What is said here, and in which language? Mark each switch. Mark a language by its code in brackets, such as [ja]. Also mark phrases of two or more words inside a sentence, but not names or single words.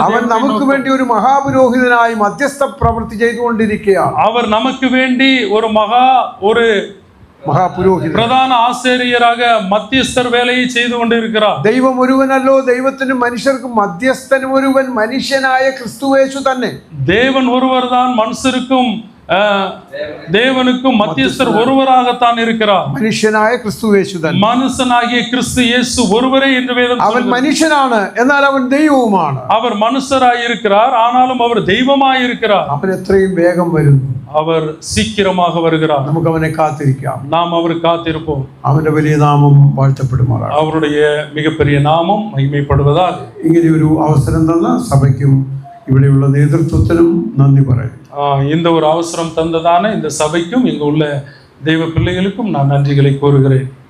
[ml] അവൻ നമുക്ക് വേണ്ടി ഒരു മഹാപുരോഹിതനായി മധ്യസ്ഥ പ്രവൃത്തി ചെയ്തുകൊണ്ടിരിക്കുകയാണ്. [ta] அவர் நமக்கு வேண்டி ஒரு [ml] മഹാപുരോഹിതൻ, [ta] பிரதான ஆசிரியராக மத்தியஸ்தர் வேலையை செய்து கொண்டிருக்கிறார். [ml] ദൈവം ഒരുവനല്ലോ, ദൈവത്തിനും മനുഷ്യർക്കും മധ്യസ്ഥനും ഒരുവൻ, മനുഷ്യനായ ക്രിസ്തുയേശു തന്നെ. [ta] தேவன் ஒருவர் தான், மனுஷருக்கும் தேவனுக்கும் மத்தியஸ்தர் ஒருவராகத்தான் இருக்கிறார். [ml] മനുഷ്യനായ ക്രിസ്തുയേശു തന്നെ. [ta] மனுஷனாகிய கிறிஸ்து இயேசு ஒருவரே என்று வேதம் [ml] അവൻ മനുഷ്യനാണ്, എന്നാൽ അവൻ ദൈവവുമാണ്. [ta] அவர் மனுஷராய் இருக்கிறார், ஆனாலும் அவர் தெய்வமாய் இருக்கிறார். [ml] അവൻ എത്രയും വേഗം വരുന്നു. [ta] அவர் சீக்கிரமாக வருகிறார். [ml] നമുക്ക് അവനെ കാത്തിരിക്കാം. [ta] நாம் அவருக்கு காத்திருப்போம். [ml] അവന്റെ വലിയ നാമം വാഴ്ത്തപ്പെടുമാറാണ്. [ta] அவருடைய மிகப்பெரிய நாமம் மகிமைப்படுவதாக [ml] ഇങ്ങനെ ഒരു അവസരം തന്ന സഭയ്ക്കും ഇവിടെയുള്ള നേതൃത്വത്തിനും നന്ദി പറയും. [ta] இந்த ஒரு அவசரம் தந்ததான இந்த சபைக்கும் இங்கு உள்ள தெய்வ பிள்ளைகளுக்கும் நான் நன்றிகளை கூறுகிறேன்.